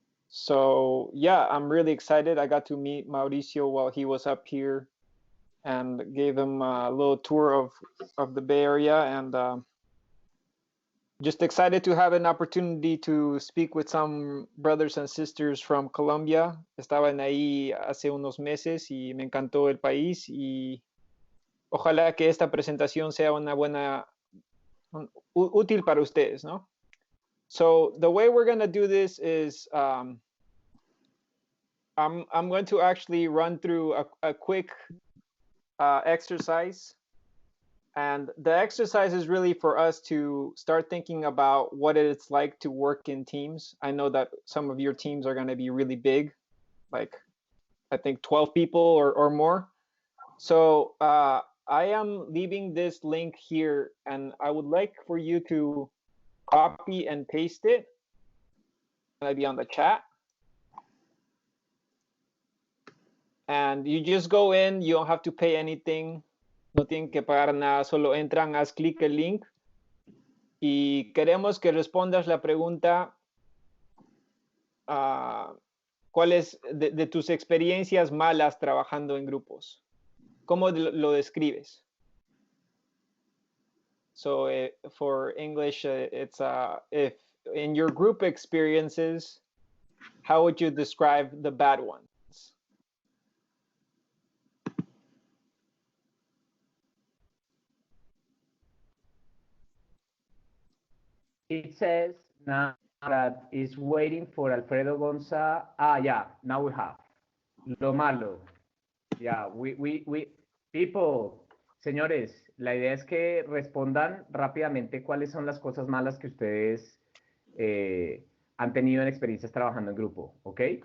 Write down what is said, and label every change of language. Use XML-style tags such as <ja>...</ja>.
<en>So yeah, I'm really excited. I got to meet Mauricio while he was up here and gave him a little tour of the Bay Area, and just excited to have an opportunity to speak with some brothers and sisters from Colombia.</en> <es>Estaban ahí hace unos meses y me encantó el país, y ojalá que esta presentación sea una buena útil para ustedes, ¿no?</es> <en>So the way we're going to do this is I'm going to actually run through a quick exercise. And the exercise is really for us to start thinking about what it's like to work in teams. I know that some of your teams are going to be really big, like I think 12 people or more. So I am leaving this link here, and I would like for you to copy and paste it. Maybe on the chat. And you just go in, you don't have to pay anything.</en> <es>No tienen que pagar nada, solo entran, haz clic el link y queremos que respondas la pregunta ¿cuál es de tus experiencias malas trabajando en grupos? ¿Cómo lo describes?</es> <en>So for English, it's if in your group experiences, how would you describe the bad ones? it says now that is waiting for Alfredo Gonza. Yeah, now we have.</en> <es>Lo malo.</es> <en>Yeah, people,</en> <es>señores, la idea es que respondan rápidamente cuáles son las cosas malas que ustedes han tenido en experiencias trabajando en grupo, ¿ok?</es>